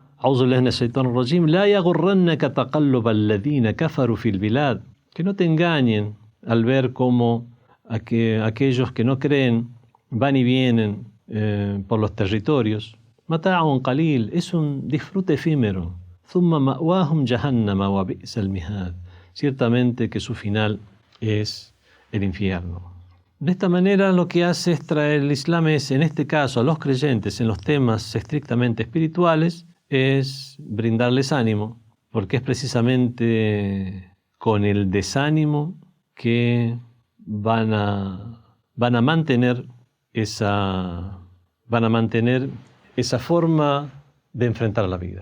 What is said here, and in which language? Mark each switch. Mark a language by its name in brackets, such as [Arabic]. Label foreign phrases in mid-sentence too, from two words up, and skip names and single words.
[Spanish] Que no te engañen al ver cómo aquellos que no creen van y vienen por los territorios. [Arabic] متاع قليل, [Spanish] es un disfrute efímero. [Arabic] ثم مأواهم جهنم وبئس المهاد. [Spanish] Ciertamente que su final es el infierno. De esta manera lo que hace es traer el Islam es, en este caso, a los creyentes en los temas estrictamente espirituales, es brindarles ánimo, porque es precisamente con el desánimo que van a mantener esa forma de enfrentar la vida.